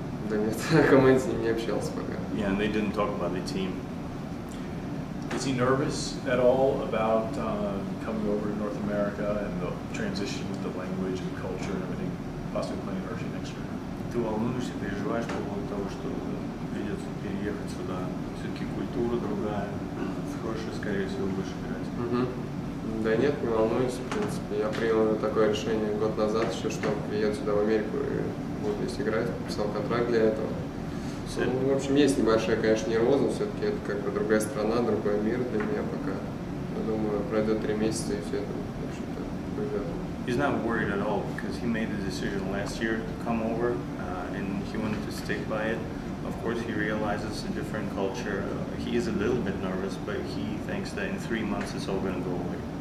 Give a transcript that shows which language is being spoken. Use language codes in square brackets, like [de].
[ru] Да нет, о команде не общался пока. [en] Yeah, and they didn't talk about the team. Is he nervous at all about coming over to North America and the transition with the language and culture and everything, possibly playing in Russia next year? [ru] Ты волнуешься, переживаешь по поводу того, что придется переехать сюда? Все-таки культура другая, хорошая, скорее всего, будешь играть. Да нет, не волнуюсь, в принципе. Я принял такое решение год назад, еще что приеду сюда в Америку и буду здесь играть, подписал контракт для этого. Ну, в общем, есть небольшая, конечно, нервозность, все-таки это как бы другая страна, другой мир для меня пока. Я думаю, пройдет 3 месяца и все это, в общем-то, пойдет. [en] He's not worried at all because he made the decision last year to come over and he wanted to stick by it. Of course, he realizes a different culture. He is a little bit nervous, but he thinks that in 3 months it's all going to go away.